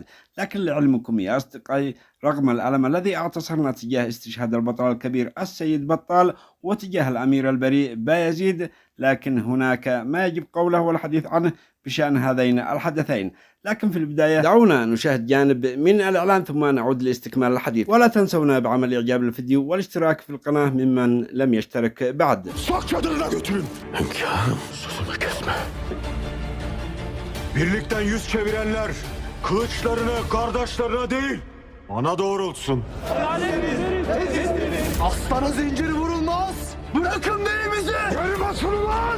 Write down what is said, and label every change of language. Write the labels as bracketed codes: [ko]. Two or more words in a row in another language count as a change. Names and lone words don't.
[ar] لكن لعلمكم يا أصدقائي، رغم الألم الذي اعتصرنا تجاه استشهاد البطل الكبير السيد بطال وتجاه الأمير البريء بايزيد، لكن هناك ما يجب قوله والحديث عنه بشأن هذين الحدثين. لكن في البداية دعونا نشاهد جانب من الإعلان ثم نعود لاستكمال الحديث. ولا تنسونا بعمل إعجاب للفيديو والاشتراك في القناة ممن لم يشترك بعد. [tr] Sak çadırına götürün. Hünkârım, sözümü kesme. Birlikten yüz çevirenler kılıçlarını kardeşlerine değil bana doğrultsun. Aslana zinciri vurulmaz. Bırakın beyimizi. Geri basın ulan.